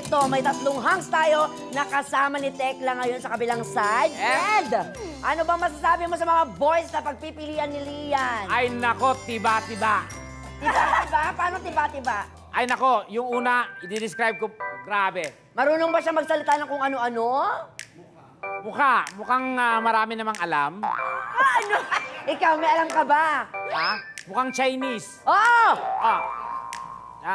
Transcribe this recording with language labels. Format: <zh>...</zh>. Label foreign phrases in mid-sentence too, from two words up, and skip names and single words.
<tl>may tatlong hangs tayo nakasama ni Tekla ngayon sa kabilang side. And ano bang masasabi mo sa mga boys na pagpipilian ni Lian? Ay nako, tiba-tiba. Tiba-tiba? Paano tiba-tiba? Ay nako, yung una, i-describe ko, grabe. Marunong ba siya magsalita ng kung ano-ano? Mukhang marami namang alam. Ano? Ikaw, may alam ka ba? Ha? Mukhang Chinese. Oh! Ah. Ah,</tl>